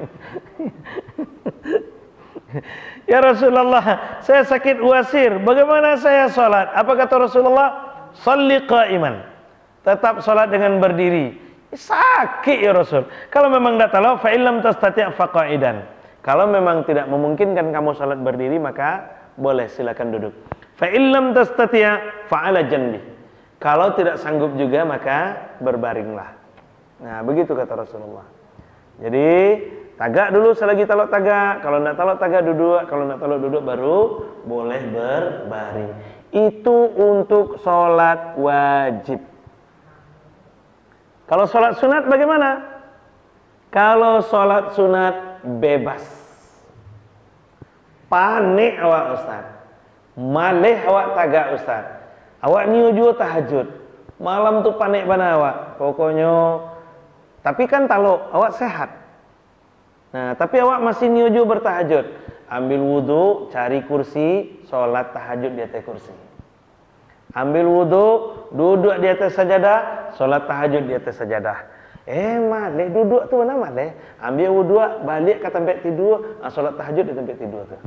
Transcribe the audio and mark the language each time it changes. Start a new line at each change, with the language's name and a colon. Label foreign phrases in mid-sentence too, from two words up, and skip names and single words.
Indonesian: Ya Rasulullah, saya sakit wasir. Bagaimana saya sholat? Apa kata Rasulullah?
Arabic: Shalli qa'iman.
Indonesian: Tetap sholat dengan berdiri. Sakit
Arabic: ya Rasul.
Indonesian: Kalau memang tidak tahu,
Arabic: fa illam tastati' faqa'idan.
Indonesian: Kalau memang tidak memungkinkan kamu sholat berdiri, maka boleh silakan duduk.
Arabic: Fa illam tastati' fa 'ala janbi.
Indonesian: Kalau tidak sanggup juga, maka berbaringlah. Nah, begitu kata Rasulullah.
Minangkabau: Jadi tagak dulu selagi talok tagak. Kalau tidak talok tagak duduk. Kalau tidak talok duduk baru boleh berbaring.
Indonesian: Itu untuk sholat wajib. Kalau sholat sunat bagaimana? Kalau sholat sunat bebas.
Minangkabau: Panik awak ustaz. Malih awak tagak ustaz. Awak niuju tahajud. Malam tu panik mana awak.
Indonesian: Pokoknya.
Minangkabau: Tapi kan talok awak sehat. Nah, tapi awak masih niuju bertahajud.
Indonesian: Ambil wudu, cari kursi, sholat tahajud di atas kursi. Ambil wudu, duduk di atas sajadah, sholat tahajud di atas sajadah.
Minangkabau: Malih duduk tu mana malih? Ambil wudu, balik ke tempat tidur, sholat tahajud di tempat tidur tu.